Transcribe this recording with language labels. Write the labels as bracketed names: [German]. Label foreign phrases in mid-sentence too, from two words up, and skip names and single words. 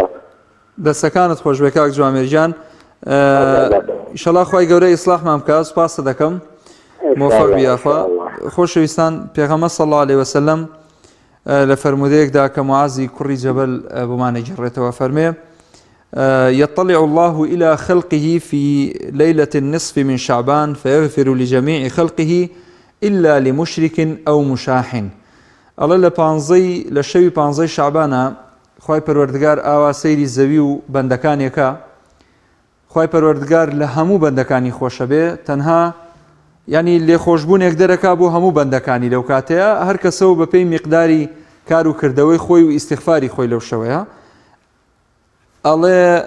[Central Kurdish] دەستەکانت خۆش بێ کاک جوامێرجان ئیشەڵا خوای گەورەی ئیسلاحمان بکات سوپاس دەکەم موفق بیاخوا. خۆشەویستان پێغەمبەر [Arabic] صلی الله علیه وسلم [Central Kurdish] لە فەرمودەیەکدا کە معازی کوڕی جەبەل بۆمانە گەڕێتەوە فەرمێ [Arabic] يطلع الله إلى خلقه في ليلة النصف من شعبان فيغفر لجميع خلقه إلا لمشرك أو مشاح. [Central Kurdish] الله لشوي بانزي شعبانا خوای پەروەردگار ئاوا سەیری زەوی و بەندەکانێکە خوای پەروەردگار لە هەموو بەندەکانی خۆشە بێ تەنها ینی لێخۆشبوونێک دەرەکا بۆ هەموو بەندەکانی لەو کاتەیە هەر کەسەوە بە پێی میقداری کار و کردەوەی خۆی و ئیستیغفاری خۆی لەو شەوەیە ئەڵێ